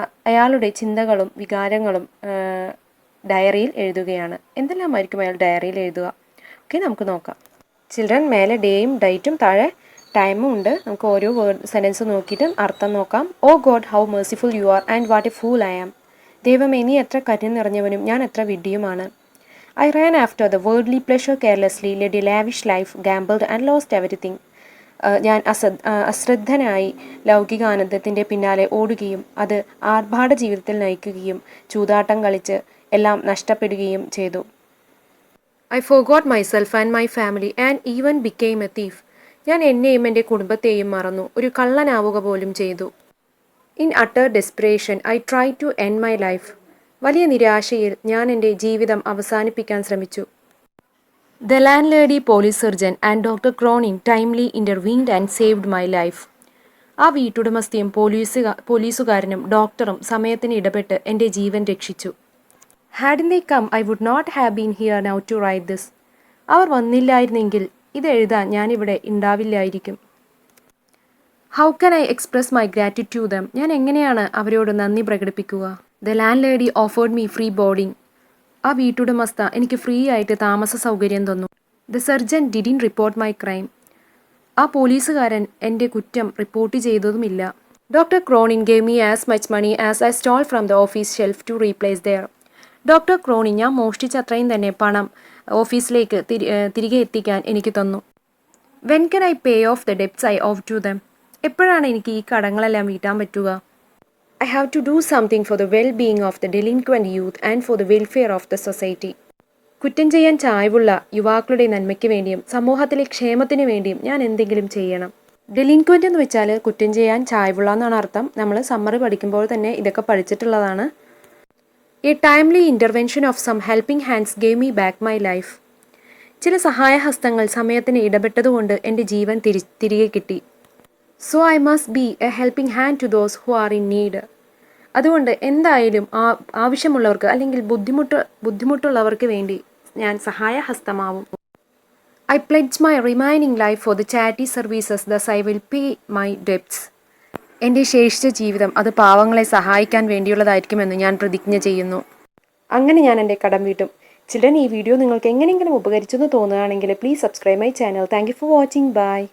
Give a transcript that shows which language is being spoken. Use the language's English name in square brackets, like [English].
[Malayalam] അയാളുടെ ചിന്തകളും വികാരങ്ങളും ഡയറിയിൽ എഴുതുകയാണ്. എന്തെല്ലാമായിരിക്കും അയാൾ ഡയറിയിൽ എഴുതുക? ഓക്കെ, നമുക്ക് നോക്കാം. ചിൽഡ്രൻ, മേലെ ഡേയും ഡേറ്റും താഴെ ടൈമും ഉണ്ട്. നമുക്ക് ഓരോ സെൻറ്റൻസ് നോക്കിയിട്ട് അർത്ഥം നോക്കാം. [English] Oh God, how merciful you are and what a fool I am. [Malayalam] ദൈവമേ, നീ എത്ര കരുണ നിറഞ്ഞവനും ഞാൻ എത്ര വിഡ്ഢിയുമാണ്. [English] I ran after the worldly pleasure carelessly, led a lavish life, gambled and lost everything. [Malayalam] ഞാൻ അശ്രദ്ധനായി ലൗകികാനന്ദത്തിൻ്റെ പിന്നാലെ ഓടുകയും അത് ആർഭാട ജീവിതത്തിൽ നയിക്കുകയും ചൂതാട്ടം കളിച്ച് എല്ലാം നഷ്ടപ്പെടുകയും ചെയ്തു. [English] I forgot myself and my family and even became a thief. [Malayalam] ഞാൻ എന്നെയും എൻ്റെ കുടുംബത്തെയും മറന്നു, ഒരു കള്ളനാവുക പോലും ചെയ്തു. [English] In utter desperation, I tried to end my life. [Malayalam] വലിയ നിരാശയിൽ ഞാൻ എൻ്റെ ജീവിതം അവസാനിപ്പിക്കാൻ ശ്രമിച്ചു. [English] The landlady, police surgeon and Dr. Cronin timely intervened and saved my life. [Malayalam] ആ വീട്ടുടമസ്ഥയും പോലീസുകാരനും ഡോക്ടറും സമയത്തിന് ഇടപെട്ട് എൻ്റെ ജീവൻ രക്ഷിച്ചു. [English] Hadn't they come, I would not have been here now to write this. [Malayalam] അവർ വന്നില്ലായിരുന്നെങ്കിൽ ഇത് എഴുതാൻ ഞാനിവിടെ ഉണ്ടാവില്ലായിരിക്കും. [English] How can I express my gratitude to them? [Malayalam] ഞാൻ എങ്ങനെയാണ് അവരോട് നന്ദി പ്രകടിപ്പിക്കുക? [English] The landlady offered me free boarding. [Malayalam] ആ വീട്ടുടമസ്ഥ എനിക്ക് ഫ്രീ ആയിട്ട് താമസ സൗകര്യം തന്നു. [English] The surgeon didn't report my crime. [Malayalam] ആ പോലീസുകാരൻ എൻ്റെ കുറ്റം report ചെയ്തതുമില്ല. [English] Dr. Cronin gave me as much money as I stole from the office shelf to replace there. [Malayalam] Doctor Cronin ഞാൻ മോഷ്ടിച്ച അത്രയും തന്നെ പണം ഓഫീസിലേക്ക് തിരികെ എത്തിക്കാൻ എനിക്ക് തന്നു. [English] When can I pay off the debts I owe to them? [Malayalam] എപ്പോഴാണ് എനിക്ക് ഈ കടങ്ങളെല്ലാം വീട്ടാൻ പറ്റുക? [English] I have to do something for the well being of the delinquent youth and for the welfare of the society. [Malayalam] കുറ്റം ചെയ്യാൻ ചായ്വുള്ള യുവാക്കളുടെ നന്മയ്ക്ക് വേണ്ടിയും സമൂഹത്തിലെ ക്ഷേമത്തിന് വേണ്ടിയും ഞാൻ എന്തെങ്കിലും ചെയ്യണം. ഡെലിൻക്വൻറ്റ് എന്ന് വെച്ചാൽ കുറ്റം ചെയ്യാൻ ചായ്വുള്ള എന്നാണ് അർത്ഥം. നമ്മൾ സമ്മറി പഠിക്കുമ്പോൾ തന്നെ ഇതൊക്കെ പഠിച്ചിട്ടുള്ളതാണ്. [English] A timely intervention of some helping hands gave me back my life. [Malayalam] ചില സഹായഹസ്തങ്ങൾ സമയത്തിന് ഇടപെട്ടതുകൊണ്ട് എൻ്റെ ജീവൻ തിരികെ കിട്ടി. [English] So I must be a helping hand to those who are in need. [Malayalam] അതുകൊണ്ട് എന്തായാലും ആവശ്യമുള്ളവർക്ക് അല്ലെങ്കിൽ ബുദ്ധിമുട്ടുള്ളവർക്ക് വേണ്ടി ഞാൻ സഹായഹസ്തമാവും. [English] I pledge my remaining life for the charity services, thus I will pay my debts. [Malayalam] എൻ്റെ ശേഷിച്ച ജീവിതം അത് പാവങ്ങളെ സഹായിക്കാൻ വേണ്ടിയുള്ളതായിരിക്കുമെന്ന് ഞാൻ പ്രതിജ്ഞ ചെയ്യുന്നു. അങ്ങനെ ഞാൻ എൻ്റെ കടം വീട്ടും. ചിൽഡ്രൻ, ഈ വീഡിയോ നിങ്ങൾക്ക് എങ്ങനെയെങ്കിലും ഉപകരിച്ചെന്ന് തോന്നുകയാണെങ്കിൽ [English] Please subscribe my channel. Thank you for watching. Bye.